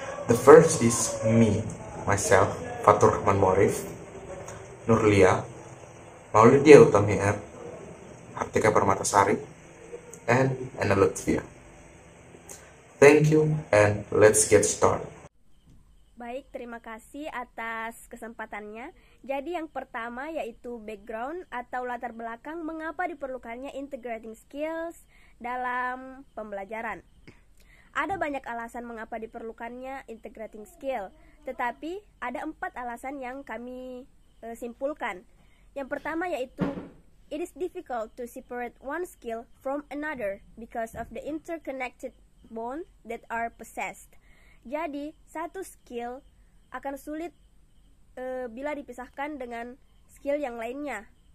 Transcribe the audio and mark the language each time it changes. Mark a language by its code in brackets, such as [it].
[en] The first is me, myself, Fatur Rahman Morif, Nurlia, Maulidia Utami Artika Permatasari, and Anna Lutfia. Thank you, and let's get started. [id] Baik, terima kasih atas kesempatannya. Jadi yang pertama yaitu background atau latar belakang mengapa diperlukannya integrating skills dalam pembelajaran. Ada banyak alasan mengapa diperlukannya integrating skill, tetapi ada 4 alasan yang kami simpulkan. Yang pertama yaitu [en] it is difficult to separate one skill from another because of the interconnected bond that are possessed. [id] Jadi, satu skill akan sulit bila dipisahkan dengan skill yang lainnya.